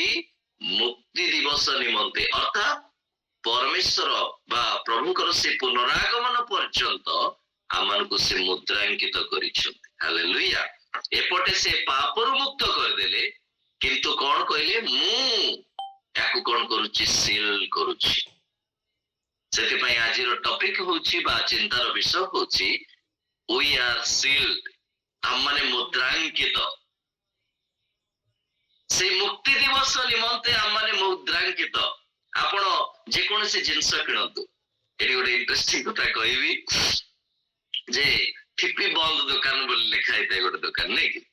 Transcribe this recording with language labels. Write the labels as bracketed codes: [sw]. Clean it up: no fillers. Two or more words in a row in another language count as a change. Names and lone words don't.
[or] ମୁକ୍ତି ଦିବସ ନିମନ୍ତେ, ଅର୍ଥାତ୍ ପରମେଶ୍ୱର ବା ପ୍ରଭୁଙ୍କର ସେ ପୁନରାଗମନ ପର୍ଯ୍ୟନ୍ତ ଆମମାନଙ୍କୁ ସେ ମୁଦ୍ରାଙ୍କିତ କରିଛନ୍ତି। ହାଲେଲୁୟା। ଏପଟେ ସେ ପାପରୁ ମୁକ୍ତ କରିଦେଲେ, କିନ୍ତୁ କଣ କହିଲେ? ମୁଁ ୟାକୁ କଣ କରୁଛି? ସିଲ୍ କରୁଛି। ସେଥିପାଇଁ ଆଜିର ଟପିକ ହଉଛି ବା ଚିନ୍ତାର ବିଷୟ ହଉଛି [en] we are sealed, [or] ଆମମାନେ ମୁଦ୍ରାଙ୍କିତ। ସେଇ ମୁକ୍ତି ଦିବସ ନିମନ୍ତେ ଆମମାନେ ମୁଦ୍ରାଙ୍କିତ। ଆପଣ ଯେକୌଣସି ଜିନିଷ କିଣନ୍ତୁ, ଏଠି ଗୋଟେ ଇଣ୍ଟରେଷ୍ଟିଂ କଥା କହିବି ଯେ ଠିପି ବନ୍ଦ ଦୋକାନ ବୋଲି ଲେଖା ହେଇଥାଏ ଗୋଟେ ଦୋକାନ, ନାଇଁ କି?